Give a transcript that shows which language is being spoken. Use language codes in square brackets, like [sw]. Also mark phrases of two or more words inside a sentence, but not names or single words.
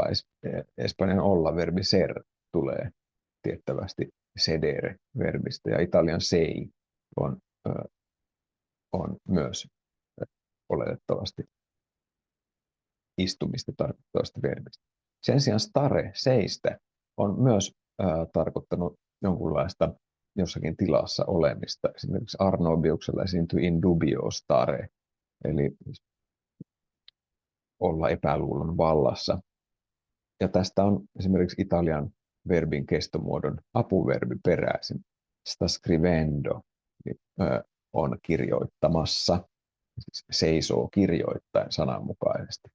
[fi] Espanjan olla-verbi ser tulee tiettävästi sedere-verbistä ja Italian sei on myös oletettavasti istumista tarkoittavasta verbistä. Sen sijaan stare, seistä, on myös tarkoittanut jonkunlaista jossakin tilassa olemista. Esimerkiksi Arnobiuksella esiintyy [la] in dubio stare, [fi] eli olla epäluulon vallassa. Ja tästä on esimerkiksi Italian verbin kestomuodon apuverbi peräisin. [it] Sta scrivendo [fi] on kirjoittamassa, siis seisoo kirjoittaen sananmukaisesti.